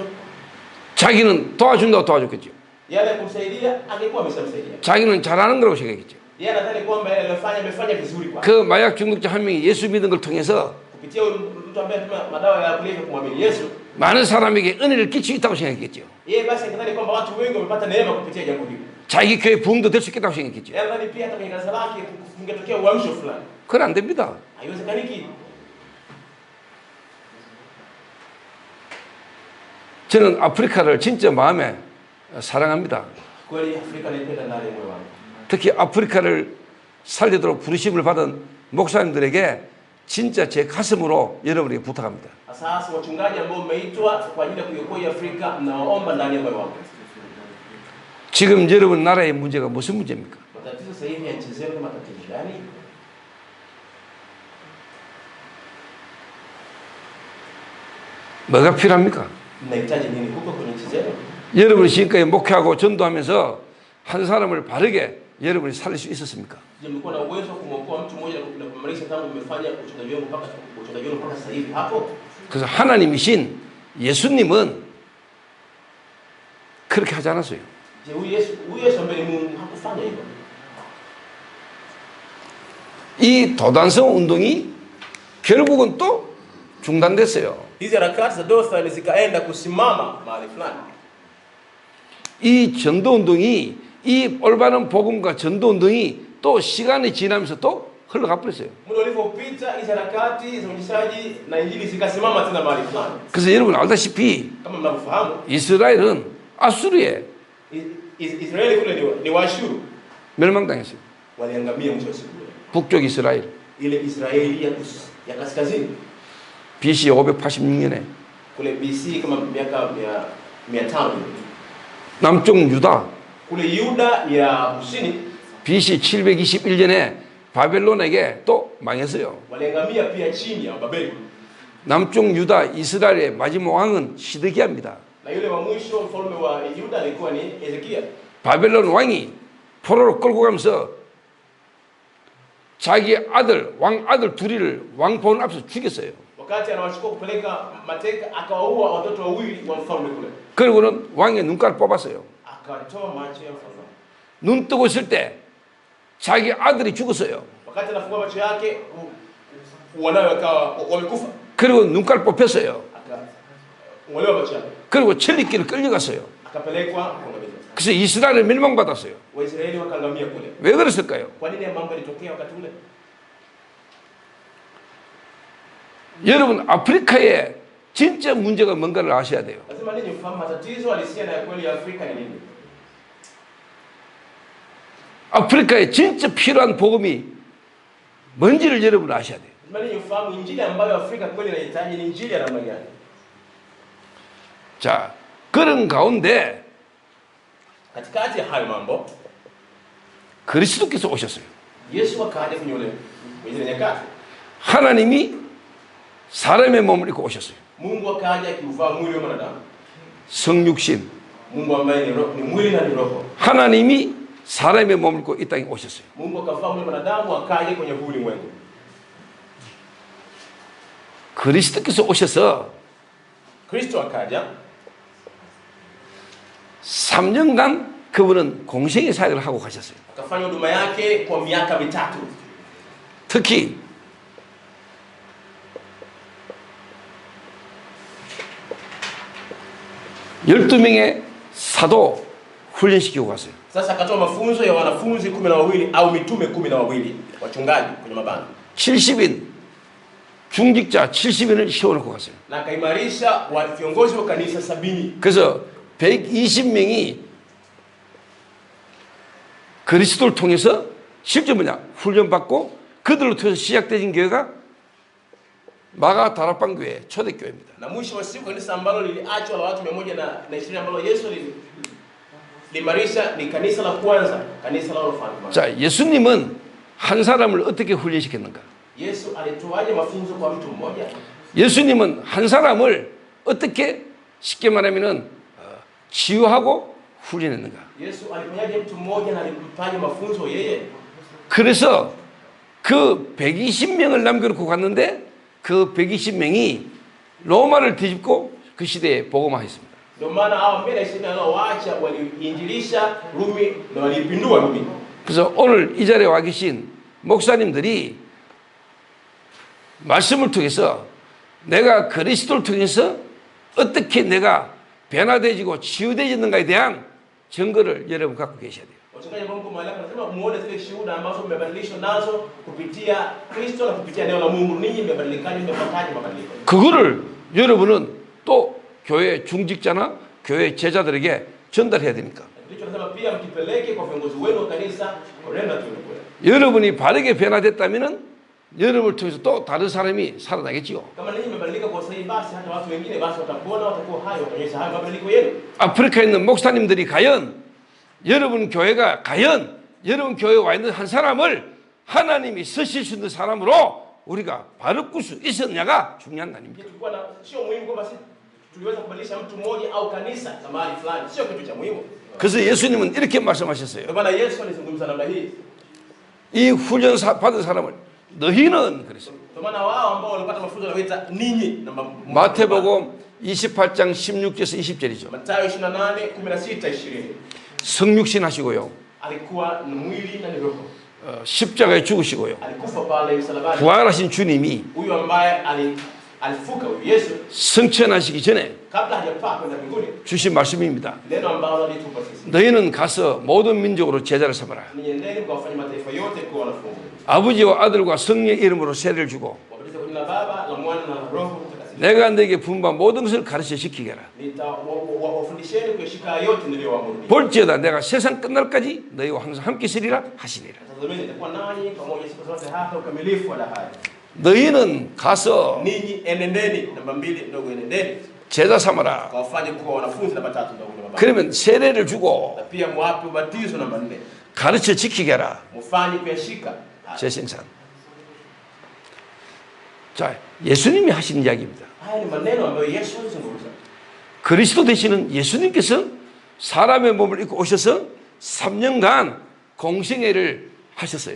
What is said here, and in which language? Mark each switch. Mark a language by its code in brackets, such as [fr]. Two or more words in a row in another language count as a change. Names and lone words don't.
[ko] 자기는 도와준다고 도와줬겠죠. [sw] Yale kumsaidia angekuwa ameshamsaidia. [ko] 자기는 잘하는 거라고 생각했죠. [sw] Yeye anadhani kwamba yale aliyofanya amefanya vizuri kwa. [ko] 그 마약 중독자 한 명이 예수 믿는 걸 통해서 [sw] Kupitia huyu mtu ambaye anatumia madawa ya kulevya kumwamini Yesu, [ko] 많은 사람에게 은혜를 끼치고 있다고 생각했죠. [sw] yeye basi anadhani kwamba watu wengi wamepata neema kupitia jambo hili. [ko] 자기 교회 부흥도 될 수 있겠다고 생각했죠. [sw] Yeye anadhani pia hata kwenye kanisa lake kungetokea uamsho fulani. [ko] 그건 안 됩니다. [sw] Haiwezekaniki. [ko] 저는 아프리카를 진짜 마음에 사랑합니다. [sw] Kweli Afrika naipenda ndani ya moyo wangu. [ko] 특히 아프리카를 살리도록 부르심을 받은 목사님들에게 진짜 제 가슴으로 여러분에게 부탁합니다. [sw] Sasa wachungaji ambao umeitwa kwa ajili ya kuiokoa Afrika, naomba ndani ya moyo wangu. [ko] 지금 여러분 나라의 문제가 무슨 문제입니까? [sw] Matatizo sasa hivi ya nchi zetu ni matatizo gani? [ko] 뭐가 필요합니까? [sw] Mnahitaji nini huko kwenye nchi zetu? [ko] 여러분이 지금까지 목회하고 전도하면서 한 사람을 바르게 여러분이 살릴 수 있었습니까? [sw] Je, mlikuwa na uwezo wa kumwokoa mtu mmoja na kummarisha tangu mmefanya uchungaji wenu mpaka sasa hivi hapo? [ko] 그래서 하나님이신 예수님은 그렇게 하지 않았어요. [sw] Je, huyu Yesu ambaye ni Mungu hakufanya hivyo. [ko] 이 도단성 운동이 결국은 또 중단됐어요. [sw] Hizi harakati za Dothan zikaenda kusimama mahali fulani. [ko] 이 전도 운동이 이 올바른 복음과 전도 운동이 또 시간이 지나면서 또 흘러가 버렸어요. [sw] Muda ulivyopita hizo harakati za uinjilishaji na injili zikasimama tena mahali fulani. [ko] 그래서 여러분 알다시피 [sw] Kama mnavyofahamu, [ko] 이스라엘은 아수르에 [sw] Israeli kule ni Waashuru. [ko] 멸망당했어요. [sw] Waliangamia mwisho wa siku. [ko] 북쪽 이스라엘. [sw] Ile Israeli ya kaskazini. [ko] BC 586년에 [sw] Kule BC kama miaka 500. [ko] 남쪽 유다 [sw] Kule Yuda ya kusini [ko] BC 721년에 바벨론에게 또 망했어요. [sw] waliangamia pia chini ya Babeli. [ko] 남쪽 유다 이스라엘의 마지막 왕은 시드기야입니다. [sw] Na yule wa mwisho mfalme wa Yuda alikuwa ni Hezekia. [ko] 바벨론 왕이 포로로 끌고 가면서 자기 아들 왕 아들 둘이를 왕포원 앞에서 죽였어요. [sw] Wakati anawachukua kupeleka mateka akawaua watoto wawili wa mfalme kule. [ko] 그리고는 왕의 눈깔 뽑았어요. [sw] Akatoa macho ya mfalme. [ko] 눈 뜨고 있을 때 자기 아들이 죽었어요. [sw] Wakati anafungua macho yake wanawe wakawa wamekufa. [ko] 그리고 눈깔 뽑혔어요. [sw] Akang'olewa macho yake. [ko] 그리고 천리길을 끌려갔어요. [sw] Akapelekwa kuangamiza. [ko] 그래서 이스라엘을 멸망받았어요. [sw] Waisraeli wakaangamia kule. [ko] 왜 그랬을까요? [sw] Kwa nini mambo yalitokea wakati ule? [ko] 여러분 아프리카에 진짜 문제가 뭔가를 아셔야 돼요. [sw] Lazima ninyi mfahamu matatizo halisia na ya kweli ya Afrika ni nini. [ko] 아프리카에 진짜 필요한 복음이 뭔지를 여러분 아셔야 돼요. [sw] Lazima ninyi mfahamu injili ambayo Afrika kweli inahitaji ni injili ya namna gani. [ko] 자, 그런 가운데 [sw] Katikati ya hayo mambo [ko] 그리스도께서 오셨어요. [sw] Yesu akaja kwenye ile nyakati. [ko] 하나님이 사람의 몸을 입고 오셨어요. [sw] Mungu akaja akiuvaa mwili wa mwanadamu. [ko] 성육신. [sw] Mungu ambaye ni roho, ni mwili na ni roho. [ko] 하나님이 사람의 몸을 입고 이 땅에 오셨어요. [sw] Mungu akavaa mwili wa mwanadamu akaja kwenye huu ulimwengu. [ko] 그리스도께서 오셔서 [sw] Kristo akaja [ko] 3년간 그분은 공생의 사역을 하고 가셨어요. [sw] akafanya huduma yake kwa miaka 3. [ko] 특히 열두 명의 사도 훈련시키고 갔어요. [sw] Sasa akatoa mafunzo ya wanafunzi 12 au mitume 12 wachungaji kwenye mabanda. [ko] 70인 중직자 70인을 세워놓고 갔어요. [sw] Na akaimarisha viongozi wa kanisa 70. [ko] 그래서 120명이 그리스도를 통해서 실제 뭐냐 훈련받고 그들로 통해서 시작된 교회가 마가 다락방 교회 초대교회입니다. [sw] Na mwisho wa siku kanisa ambalo liliachwa la watu 120 ambalo Yesu limarisha ni kanisa la kwanza, kanisa la wafalme. [ko] 자, 예수님은 한 사람을 어떻게 훈련시켰는가? [sw] Yesu alitoaje mafunzo kwa mtu mmoja? [ko] 예수님은 한 사람을 어떻게 쉽게 말하면은 치유하고 훈련했는가? [sw] Yesu alifanyaje mtu mmoja na alimpaje mafunzo yeye? [ko] 그래서 그 120명을 남겨놓고 갔는데 그 120명이 로마를 뒤집고 그 시대에 복음화했습니다. [sw] Ndio maana hao 120 aliowaacha waliinjilisha Rumi na walipindua Rumi. [ko] 그래서 오늘 이 자리에 와 계신 목사님들이 말씀을 통해서 내가 그리스도를 통해서 어떻게 내가 변화되어지고 치유되어지는가에 대한 증거를 여러분 갖고 계셔야 돼요. [sw] Wachungaji wa Mungu mahali hapa lazima muone zile shuhuda ambazo mmebadilishwa nazo kupitia Kristo na kupitia neno la Mungu. Ninyi mmebadilikaje, mmepataje mabadiliko? [ko] 그거를 여러분은 또 교회 중직자나 교회 제자들에게 전달해야 되니까. [sw] Ndicho nasema pia mkipeleke kwa viongozi wenu wa kanisa kwa neno la Mungu. [ko] 여러분이 바르게 변화됐다면은 여러분을 통해서 또 다른 사람이 살아나겠지요. [sw] Kama ninyi mmebadilika kwa sahihi, basi hata watu wengine basi watapona, watakuwa hai, wataonyesha hayo mabadiliko yenu. [ko] 아프리카에 있는 목사님들이 과연 여러분 교회가 과연 여러분 교회에 와 있는 한 사람을 하나님이 쓰실 수 있는 사람으로 우리가 바르고 수 있었냐가 중요한 날입니다. [sw] Tulikuwa na sio muhimu kwamba sisi tuliweza kubadilisha mtu mmoja au kanisa na mahali fulani, sio kitu cha muhimu. [ko] 그래서 예수님은 이렇게 말씀하셨어요. [sw] Ndio maana Yesu alizungumza namna hii. [ko] 이 훈련 받은 사람을 너희는 그랬어요. [sw] Ndio maana wao ambao walipata mafunzo wanaita ninyi na [ko] 마태복음 28장 16절에서 20절이죠. [sw] Mathayo 28:16 20. [ko] 성육신 하시고요. [sw] Alikuwa ni mwili na ni roho. [ko] 십자가에 죽으시고요. [sw] Alikufa pale msalabani. [ko] 부활하신 주님이 [sw] Huyu ambaye alifuka huyu Yesu [ko] 성천하시기 전에 [sw] kabla hajapaa kwenda mbinguni. [ko] 주신 말씀입니다. [sw] Neno ambalo alitupa sisi. [ko] 너희는 가서 모든 민족으로 제자를 삼아라. [sw] Niendeni mkawafanye mataifa yote kuwa wanafunzi. [ko] 아버지와 아들과 성령의 이름으로 세례를 주고 [sw] Wabatiza kwa jina la Baba, la Mwana na la Roho Mtakatifu. [ko] 내가 너에게 분부한 모든 것을 가르쳐 지키게 하라. [sw] Wafundisheni kuyashika yote niliyowaamuru. [ko] 볼지어다 내가 세상 끝날까지 너희와 항상 함께 있으리라 하시니라. [sw] Tazameni nitakuwa nanyi pamoja siku zote hata ukamilifu wa dahari. [ko] 너희는 가서 [sw] Ninyi enendeni, namba 2 ndogo, enendeni [ko] 제자 삼아라. [sw] kawafanye kuwa wanafunzi, namba 3 ndogo, namba 4. [ko] 그러면 세례를 주고 [sw] Na pia muwape ubatizo, namba 4. [ko] 가르쳐 지키게 하라. [sw] Mufanye kuyashika. [ko] 제 생산. 자, 예수님이 하신 이야기입니다. [sw] Haya ni maneno ambayo Yesu alizungumza. [ko] 그리스도 되시는 예수님께서 사람의 몸을 입고 오셔서 3년간 공생애를 하셨어요.